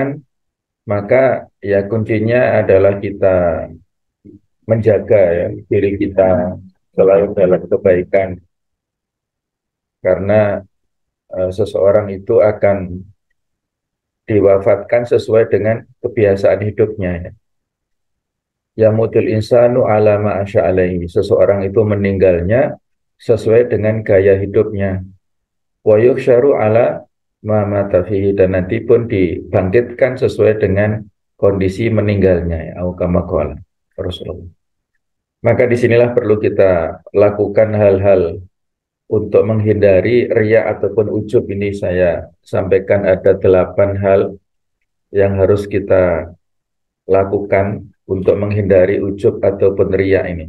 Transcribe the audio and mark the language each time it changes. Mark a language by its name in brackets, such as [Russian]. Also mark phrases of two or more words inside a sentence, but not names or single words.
[Indonesian] Maka ya kuncinya adalah kita menjaga, ya, diri kita selalu dalam kebaikan. Karena seseorang itu akan diwafatkan sesuai dengan kebiasaan hidupnya, ya. [Arabic] يموت الإنسان على ما عاش عليه. [Indonesian] Seseorang itu meninggalnya sesuai dengan gaya hidupnya. [Arabic] ويحشر على ما مات فيه, [Indonesian] dan nanti pun dibangkitkan sesuai dengan kondisi meninggalnya, ya. [Arabic] أو كما قال رسول الله. [Indonesian] Maka disinilah perlu kita lakukan hal-hal untuk menghindari riya ataupun ujub. Ini saya sampaikan ada 8 hal yang harus kita lakukan untuk menghindari ujub ataupun riya ini.